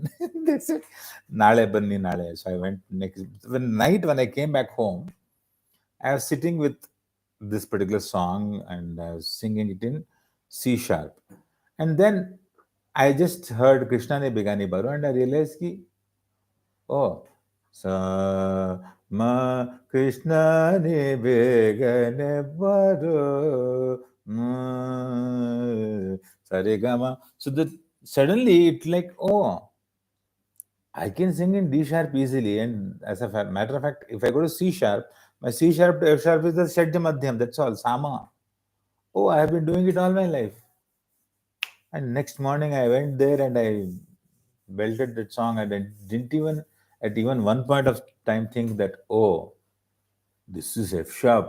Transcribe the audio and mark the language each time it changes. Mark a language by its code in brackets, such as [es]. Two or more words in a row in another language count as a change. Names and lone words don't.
[en] They said, [kn] Nale banni nale. [en] So I went next when I came back home, I was sitting with this particular song and I was singing it in C sharp. And then I just heard [kn] Krishna ne Begani Baro, [en] and I realized ki, oh, sa ma [kn] Krishna ne begane baro, [en] sarigama. So that suddenly it like, oh, I can sing in D sharp easily. And as a matter of fact, if I go to C sharp, my C sharp to F sharp is the Shadja Madhyam. That's all. Sama. Oh, I have been doing it all my life. And next morning I went there and I belted that song, and I didn't even at even one point of time think that, oh, this is F sharp.